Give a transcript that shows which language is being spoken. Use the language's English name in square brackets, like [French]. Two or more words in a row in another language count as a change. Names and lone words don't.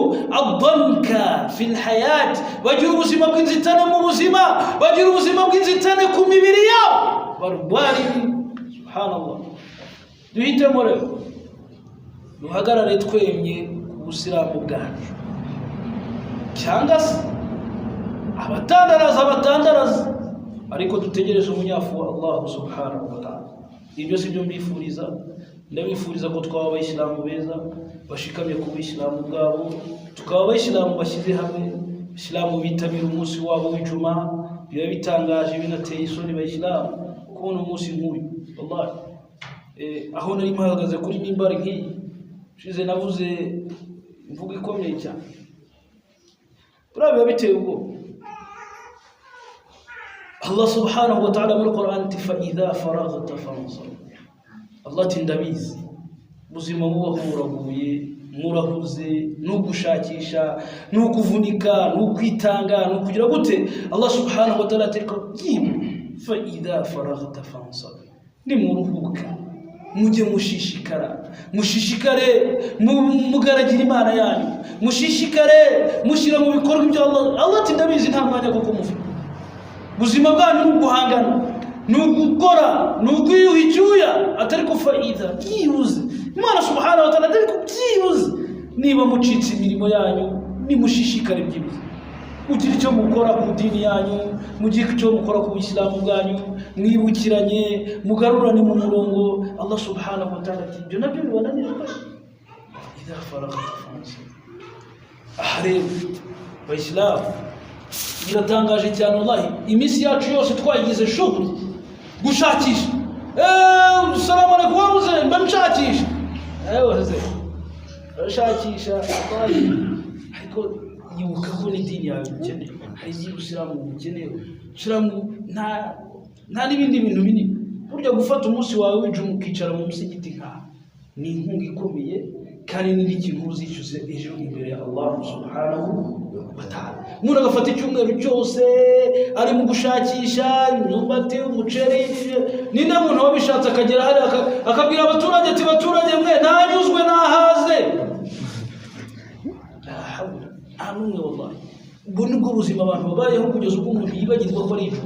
[Kinyarwanda] Adanka [Arabic] في الحياة, [Kinyarwanda] bagira ubuzima bw'inzitane mu buzima, bagira ubuzima bw'inzitane ku mibiri yabo. Barwari, subhanallah. Duhitemo rero duhagarare twemye ku Busilamu bwacu, cyangwa se abatandaraza, ariko dutegereje umunyafu wa [Arabic] الله سبحانه وتعالى. [Kinyarwanda] Ibyo si byo mbifuriza. Ndabifuriza ko twaba Abayisilamu beza bashikamye ku Buislamu bwabo, tukaba Abayisilamu bashyize hamwe, Abayisilamu bitabira umunsi wabo w'Ijuma. Biba bitangaje binateye isoni Abayisilamu kubona umunsi nk'uyu. Wallahi aho nari mpagaze kuri mimbari nk'iyi shize navuze imvugo ikomeye cyane, biba biteye ubwoba. [Arabic] الله سبحانه وتعالى [Kinyarwanda] muri Qur'an ati [Arabic] فإذا فرغت فانصب. [Kinyarwanda] Allah ati ndabizi ubuzima bubaho muraguye, murahuze, nugushakisha, nukuvunika, nukwitanga, nukugira gute. [Arabic] الله سبحانه وتعالى [Kinyarwanda] ati [Arabic] فإذا فرغت فانصب, [Kinyarwanda] nimuruhuka mujye mushishikare mugaragira Imana yanyu, mushishikare mushyira mu bikorwa ibyo Allah ati ndabizi nta mwanya koko mufite. Ubuzima bwanyu ni uguhangana, ni ugukora, ni ukwiyuha icyuya, atari ko faida byibuze Imana [Arabic] سبحانه وتعالى [Kinyarwanda] atari ko byibuze niba mucitse imirimo yanyu nimushishikare byibuze ugira icyo mukora ku dini yanyu, mugira icyo mukora ku Islamu bwanyu, mwibukiranye, mugarurane mu murongo. [Arabic] الله سبحانه وتعالى [Kinyarwanda] ati ibyo nabyo bibananirwa [Arabic] إذا فرغت فانصب. [Kinyarwanda] Rero Abayisilamu biratangaje cyane wallahi, iminsi yacu yose twayigize shughuli gushakisha. [Arabic] السلام عليكم [Kinyarwanda] wabuze mbamshakisha, wase shakisha wallahi. Ariko yibuka ko ni dini yawe ukeneye, hari Islamu ukeneye. Islamu nta n'ibindi bintu binini. Burya gufata umunsi wawe w'ijuma ukicara mu musigiti ni inkunga ikomeye, kandi ni ikintu uzicuze ejo imbere ya [Arabic] الله سبحانه وتعالى. [Kinyarwanda] Umuntu agafata icyumweru cyose ari mu gushakisha imyumbati, umuceri, ni na muntu wabishatse akagera hari akabwira abaturage ati baturage mwe ntanyuzwe nahaze. N'umwe wallahi, ubwo nibwo buzima abantu babayeho kugeza ubwo umuntu yibagirwa ko ari ijuru.